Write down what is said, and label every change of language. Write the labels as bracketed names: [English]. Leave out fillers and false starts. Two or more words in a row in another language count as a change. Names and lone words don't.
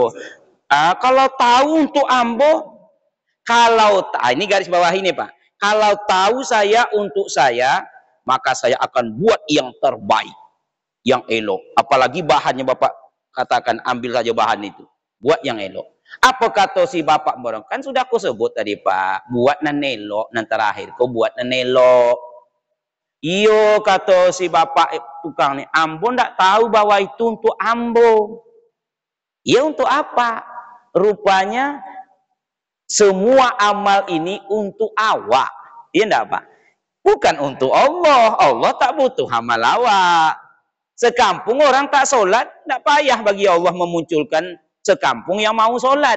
[Minangkabau] Kalau tahu untuk ambo, ini garis bawah ini Pak. [Indonesian] Kalau tahu saya untuk saya, maka saya akan buat yang terbaik, yang elok. Apalagi bahannya Bapak katakan, ambil saja bahan itu, buat yang elok. Apa kata si Bapak borong? [Minangkabau] Kan sudah aku sebut tadi Pak, buat nan elok, nan terakhir kau buat nan elok. Iyo kata si Bapak tukang nih, ambo ndak tahu bahwa itu untuk ambo. [Indonesian] Ya untuk apa? Rupanya semua amal ini untuk awak. Iya ndak Pak? Bukan untuk Allah. Allah tak butuh amal awak. Sekampung orang tak sholat, tidak payah bagi Allah memunculkan sekampung yang mau sholat.